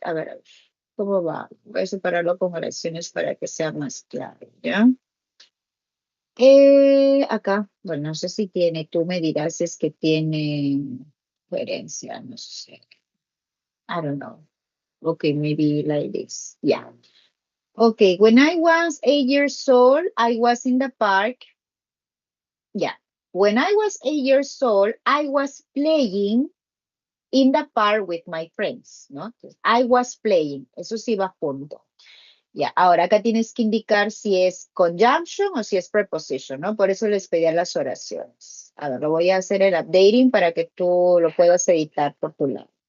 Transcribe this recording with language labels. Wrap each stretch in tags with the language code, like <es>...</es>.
<es>A ver, ¿cómo va? Voy a separarlo con oraciones para que sea más claro, ¿ya? Acá, bueno, no sé si tiene, tú me dirás si es que tiene coherencia, no sé.</es> <en>I don't know. Okay, maybe like this. Yeah. Okay, when I was 8 years old, I was in the park. Yeah. When I was 8 years old, I was playing in the park with my friends, ¿no?</en> <es>Entonces,</es> <en>I was playing,</en> <es>eso sí va junto. Ya, ahora acá tienes que indicar si es conjunction o si es preposition, ¿no? Por eso les pedía las oraciones. Ahora lo voy a hacer el updating para que tú lo puedas editar por tu lado.</es>